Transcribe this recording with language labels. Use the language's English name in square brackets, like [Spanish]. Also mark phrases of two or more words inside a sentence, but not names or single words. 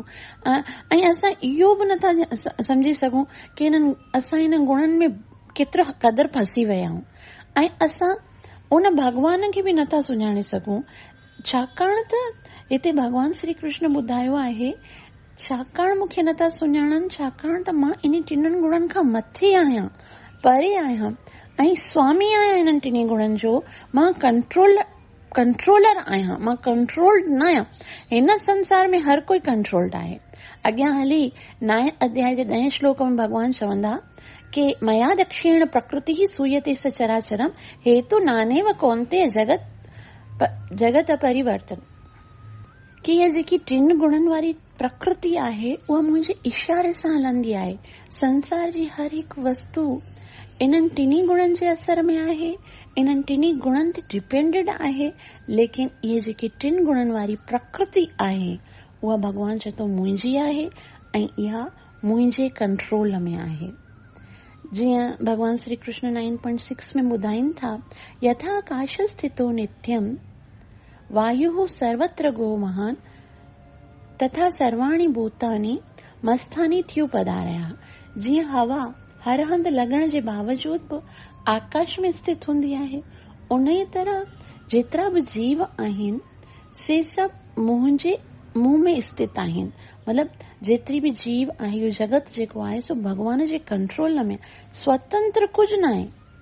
[Sindhi] ऐं असां इहो बि नथा सम्झी सघूं की असां हिन गुणनि में केतिरो क़दुरु फसी विया आहियूं ऐं असां उन भॻवान खे बि नथा सुञाणे सघूं, छाकाणि त हिते भॻवान श्री कृष्ण ॿुधायो आहे, छाकाणि मूंखे नथा सुञाणनि, छाकाणि त मां इन टिननि गुणनि खां मथे आहियां, परे आहियां ऐं स्वामी आहियां इन्हनि टिनी गुणनि जो। मां कंट्रोलर आहियां, मां कंट्रोल्ड न आहियां। हिन संसार में हर कोई कंट्रोल्ड आहे। अॻियां हली 9 अध्याय जे 10 श्लोक में भॻवान चवंदा कि [Sanskrit] मया दक्षिण प्रकृति ही सूयते सचराचरम हेतु नानेव कौन्तेय जगत परिवर्तन। [Sindhi] कि हीअ जेकी टिन गुणनि वारी प्रकृति आहे उहा मुंहिंजे इशारे सां हलंदी आहे। संसार जी हर हिकु वस्तु इन्हनि टिनी गुणनि जे असर में आहे, इन्हनि टिनी गुणनि ते डिपेंडेड आहे, लेकिन इहे जेकी टिन गुणनि वारी प्रकृति आहे उहा भॻवान चए थो मुंहिंजी आहे ऐं इहा मुंहिंजे कंट्रोल में आहे। जीअं भगवान श्री कृष्ण 9.6 में ॿुधाइनि था, [Sanskrit] यथा आकाश स्थितो नित्यम वायु सर्वत्र गो महान तथा सर्वाणी भूतानि मस्थानी थियूं पधारया। [Sindhi] जीअं हवा हर हंधि लॻण जे बावजूद बि आकाश में स्थित हूंदी आहे, उन ई तरह जेतिरा बि जीव आहिनि से सभु मुंहिंजे मुंह में स्थित आहिनि। मतिलबु जेतिरी बि जीव आहे, इहो जगत जेको आहे सो भॻवान जे कंट्रोल में, स्वतंत्र कुझु न आहे।